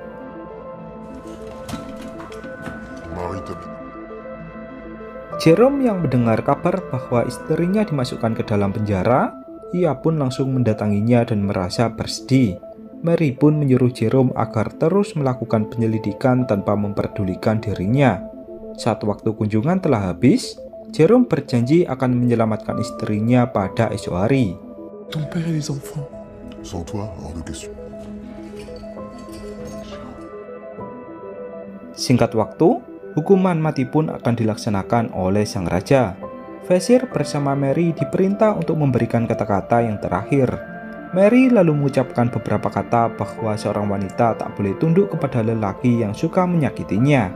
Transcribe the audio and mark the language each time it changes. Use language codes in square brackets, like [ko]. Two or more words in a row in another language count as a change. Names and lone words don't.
[id] Jerome yang mendengar kabar bahwa istrinya dimasukkan ke dalam penjara, ia pun langsung mendatanginya dan merasa bersedih. Mary pun menyuruh Jerome agar terus melakukan penyelidikan tanpa memperdulikan dirinya. Saat waktu kunjungan telah habis, Jerome berjanji akan menyelamatkan istrinya pada esok hari. [fr] Ton père et les enfants. Sans toi, hors de question. [id] Singkat waktu, hukuman mati pun akan dilaksanakan oleh sang raja. Vezir bersama Mary diperintah untuk memberikan kata-kata yang terakhir. Mary lalu mengucapkan beberapa kata bahwa seorang wanita tak boleh tunduk kepada lelaki yang suka menyakitinya.